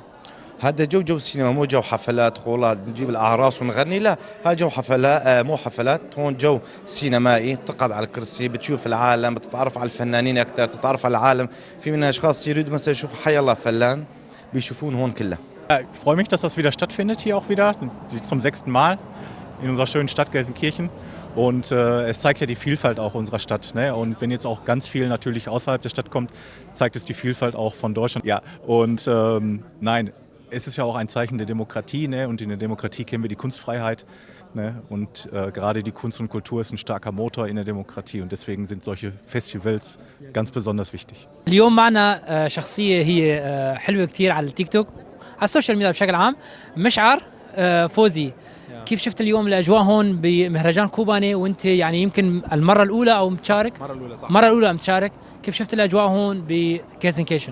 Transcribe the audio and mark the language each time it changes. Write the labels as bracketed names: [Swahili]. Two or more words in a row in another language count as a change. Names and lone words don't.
[Arabic] هذا جو السينما، مو جو حفلات خولات نجيب الاعراس ونغني، لا هذا جو حفلات، مو حفلات، هون جو سينمائي. تقعد على الكرسي، بتشوف العالم، بتتعرف على الفنانين اكثر، تتعرف على العالم. في من اشخاص يريدوا مثلا يشوفوا حي الله فلان، بيشوفون هون كله. [German] Ich freue mich, dass das wieder stattfindet, hier auch wieder, zum 6. Mal in unserer schönen Stadt Gelsenkirchen. Und es zeigt ja die Vielfalt auch unserer Stadt. Ne? Und wenn jetzt auch ganz viel natürlich außerhalb der Stadt kommt, zeigt es die Vielfalt auch von Deutschland. Ja, und nein, es ist ja auch ein Zeichen der Demokratie. Ne? Und in der Demokratie kennen wir die Kunstfreiheit. Ne? Und gerade die Kunst und Kultur ist ein starker Motor in der Demokratie. Und deswegen sind solche Festivals ganz besonders wichtig. [Arabic] اليوم معنا شخصية هي حلوة كتير على التيك توك، على [English] social media [Arabic] بشكل عام، مشعر فوزي. كيف شفت اليوم الاجواء هون بمهرجان كوباني، وانت يعني يمكن المره الاولى او متشارك؟ المره الاولى صح، المره الاولى متشارك. كيف شفت الاجواء هون بجيرزنكيشن؟